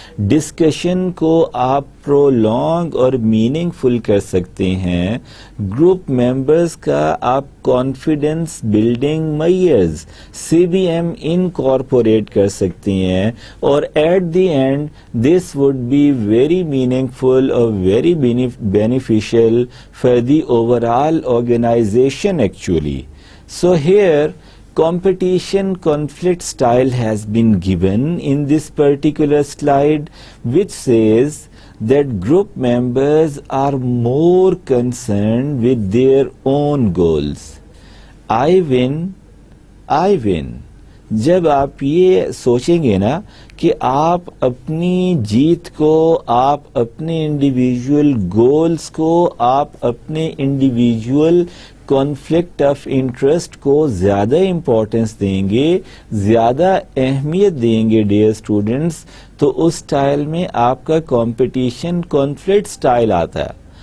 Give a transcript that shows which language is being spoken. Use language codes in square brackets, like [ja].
[ur] Discussion کو آپ prolong اور میننگ فل کر سکتے ہیں، گروپ ممبرز کا آپ confidence building measures CBM incorporate کر سکتے ہیں، اور [en] At the end this would be very meaningful اور very beneficial for the overall organisation actually. So here competition conflict style has been given in this particular slide, which says that group members are more concerned with their own goals. I win. [ur] جب آپ یہ سوچیں گے نا کہ آپ اپنی جیت کو، آپ اپنے انڈیویجول گولز کو، آپ اپنے انڈیویجول کانفلکٹ آف انٹرسٹ کو زیادہ امپورٹنس دیں گے، زیادہ اہمیت دیں گے ڈیئر اسٹوڈنٹس، تو اس سٹائل میں آپ کا کمپٹیشن کانفلکٹ سٹائل آتا ہے.